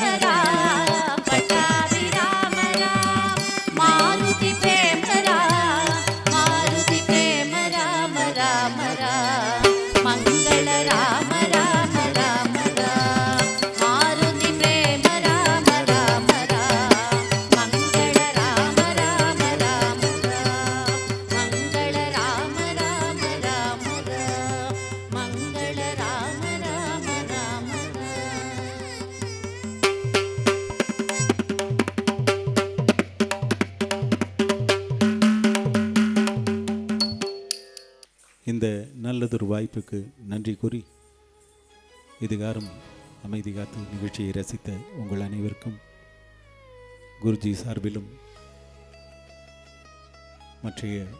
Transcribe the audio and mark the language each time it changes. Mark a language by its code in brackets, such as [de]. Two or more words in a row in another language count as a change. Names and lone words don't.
[sa] राम पट्टाभिराम राम मारुति प्रेम राम मारुति प्रेम राम राम राम मंगल राम राम राम राम मारुति प्रेम राम राम राम मंगल राम राम राम राम मंगल राम राम राम राम मंगल राम राम राम [ta] இந்த நல்லதொரு வாய்ப்புக்கு நன்றி கூறி இதுகாரும் அமைதி காத்து நிகழ்ச்சியை ரசித்த உங்கள் அனைவருக்கும் குருஜி சார்பிலும் மற்றைய